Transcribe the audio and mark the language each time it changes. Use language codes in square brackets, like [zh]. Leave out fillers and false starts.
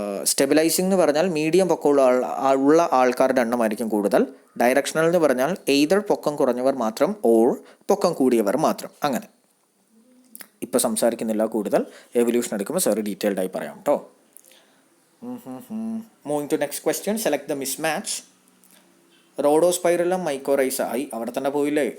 [ml] Stabilising എന്ന് പറഞ്ഞാൽ medium പൊക്കമുള്ള ആൾക്കാരുടെ എണ്ണമായിരിക്കും കൂടുതൽ. ഡയറക്ഷണൽ എന്ന് പറഞ്ഞാൽ എയ്തർ പൊക്കം കുറഞ്ഞവർ മാത്രം ഓർ പൊക്കം കൂടിയവർ മാത്രം. അങ്ങനെ ഇപ്പോൾ സംസാരിക്കുന്നില്ല കൂടുതൽ. എവല്യൂഷൻ എടുക്കുമ്പോൾ സാറ് ഡീറ്റെയിൽഡായി പറയാം കേട്ടോ. [en] Moving to next question, select the mismatch. [ml] റോഡോസ്പൈറലം mycorrhiza ആയി അവിടെ തന്നെ പോയില്ലേ.